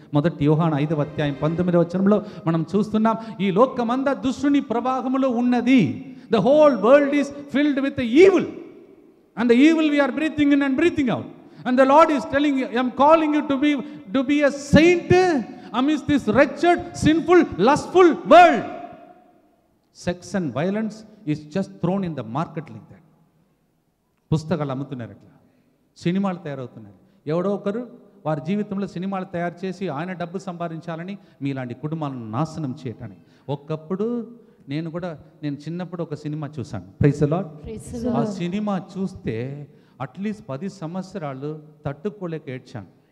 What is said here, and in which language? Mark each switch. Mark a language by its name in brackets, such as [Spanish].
[Telugu] మొదటి యోహాను 5వ అధ్యాయం 19వ వచనంలో మనం చూస్తున్నాం, ఈ లోకమంతా దుష్టుని ప్రవాహములో ఉన్నది. [English] The whole world is filled with evil, and the evil we are breathing in and breathing out. And the lord is telling you, I am calling you to be a saint amidst this wretched, sinful, lustful world. Sex and violence is just thrown in the market like that. [Telugu] పుస్తకాలు అమ్ముతున్నారు, అట్లా సినిమాలు తయారవుతున్నారు. ఎవడో ఒకరు వారి జీవితంలో సినిమాలు తయారు చేసి ఆయన డబ్బు సంపాదించాలని మీలాంటి కుటుంబాలను నాశనం చేయటానికి. ఒకప్పుడు నేను చిన్నప్పుడు ఒక సినిమా చూశాను. [English] Praise the lord. [Telugu] ఆ సినిమా చూస్తే అట్లీస్ట్ 10 సంవత్సరాలు తట్టుకోలేక ఏడ్చాను.